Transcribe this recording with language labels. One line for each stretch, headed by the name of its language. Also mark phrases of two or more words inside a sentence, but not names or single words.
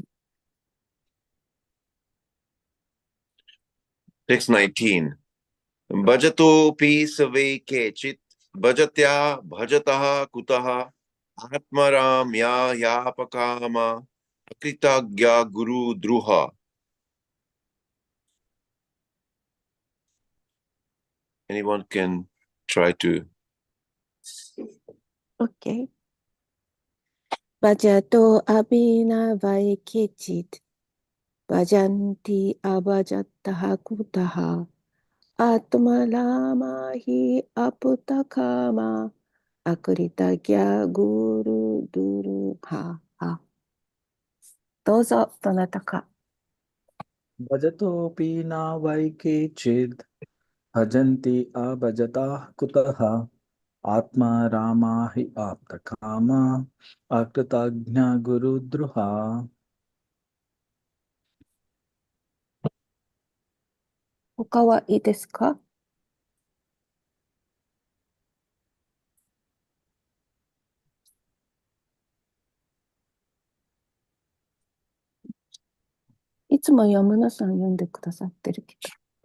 English: Text 19.
Sanskrit: भजतोऽपि न वै केचिद् भजन्त्य अभजतः कुतः आत्मारामा ह्य आप्तकामा अकृतज्ञा गुरुद्रुहः.
English: Anyone can try to. OK。
Sanskrit: भजतोऽपि न वै केचिद् भजन्त्य अभजतः कुतः आत्मारामा ह्य आप्तकामा अकृतज्ञा गुरुद्रुहः.
Japanese: どうぞ、どなたか。
Sanskrit: भजतोऽपि न वै केचिद् भजन्ति अभजतः कुतः आत्मा रामा हि आप्तकामा अकृतज्ञा गुरुद्रुहा.
Japanese: 他はいいですか？いつも山田さん読んでくださってるけど。